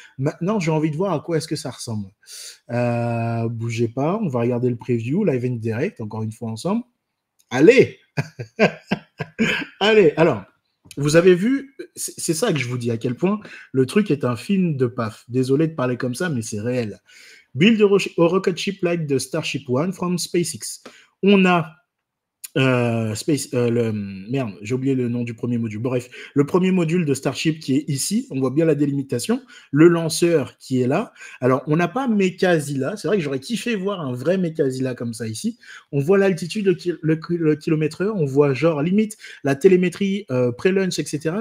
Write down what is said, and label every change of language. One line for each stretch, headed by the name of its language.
French: Maintenant, j'ai envie de voir à quoi est-ce que ça ressemble. Bougez pas, on va regarder le preview,
English: live and direct,
French: encore une fois ensemble. Allez Allez, alors, vous avez vu, c'est ça que je vous dis, à quel point le truc est un film de paf. Désolé de parler comme ça, mais c'est réel.
English: Build a rocket ship like the Starship One from SpaceX.
French: On a merde, j'ai oublié le nom du premier module. Bref, le premier module de Starship qui est ici, on voit bien la délimitation, le lanceur qui est là. Alors, on n'a pas Mechazilla, c'est vrai que j'aurais kiffé voir un vrai Mechazilla comme ça ici. On voit l'altitude, le kilomètre heure, on voit genre limite la télémétrie pré-launch, etc.